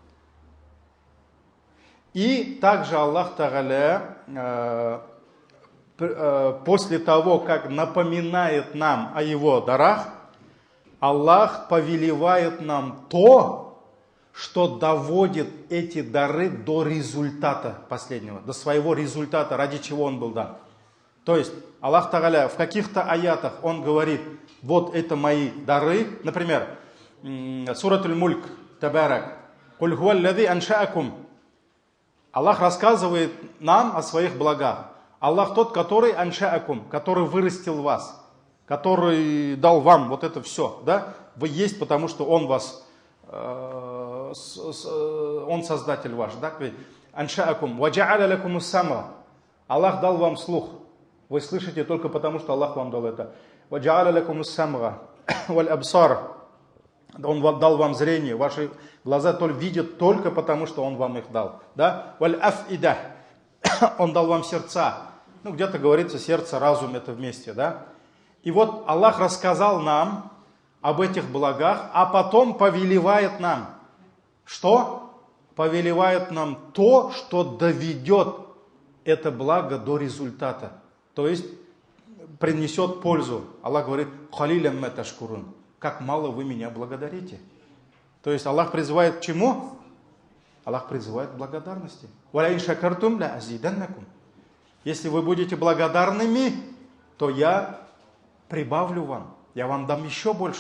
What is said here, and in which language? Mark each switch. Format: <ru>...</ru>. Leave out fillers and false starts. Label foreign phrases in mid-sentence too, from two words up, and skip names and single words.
<ru>И также Аллах Тааля после того, как напоминает нам о Его дарах, Аллах повелевает нам то, что доводит эти дары до результата последнего, до своего результата, ради чего он был дан. То есть Аллах Тааля в каких-то аятах Он говорит, вот это мои дары, например,</ru> <ar>Сурат Аль-Мульк, Табарак, «قل هو الذي أنشأكم».</ar> <ru>Аллах рассказывает нам о своих благах. Аллах тот, который аншаакум, который вырастил вас, который дал вам вот это все, да? Вы есть, потому что Он вас, Он создатель ваш, да?</ru> <ar>أنشأكم وجعل لكم السمع.</ar> <ru>Аллах дал вам слух. Вы слышите только потому, что Аллах вам дал это.</ru> <ar>وجعل لكم السمع والأبصار.</ar> <ru>Он дал вам зрение, ваши глаза видят только потому, что Он вам их дал, да?</ru> <ar>والأفئدة.</ar> <ru>Он дал вам сердца. Где-то говорится сердце, разум, это вместе, да? И вот Аллах рассказал нам об этих благах, а потом повелевает нам. Что? Повелевает нам то, что доведет это благо до результата. То есть принесет пользу. Аллах говорит,</ru> <ar>«قليلا ما تشكرون».</ar> <ru>Как мало вы меня благодарите. То есть Аллах призывает к чему? Аллах призывает к благодарности.</ru> <ar>«ولئن شكرتم لأزيدنكم».</ar> <ru>Если вы будете благодарными, то я прибавлю вам. Я вам дам еще больше.</ru>